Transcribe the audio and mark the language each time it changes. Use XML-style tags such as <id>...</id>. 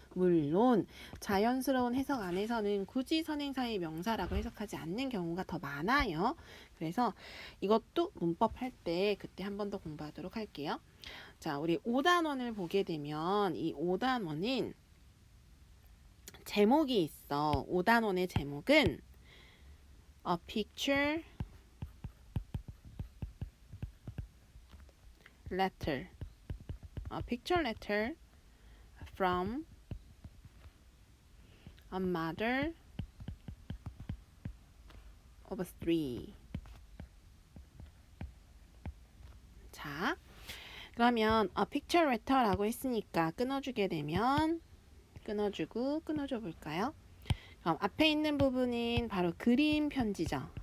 <ko>물론 자연스러운 해석 안에서는 굳이 선행사의 명사라고 해석하지 않는 경우가 더 많아요. 그래서 이것도 문법 할 때 그때 한 번 더 공부하도록 할게요. 자, 우리 5단원을 보게 되면 이 5단원은 제목이 있어. 5단원의 제목은</ko> <en>A picture letter. A picture letter from a mother of three.</en> <ko>자, 그러면</ko> <en>a picture letter</en> <ko>라고 했으니까 끊어주게 되면 끊어줘 볼까요? 그럼 앞에 있는 부분은 바로 그림 편지죠.</ko>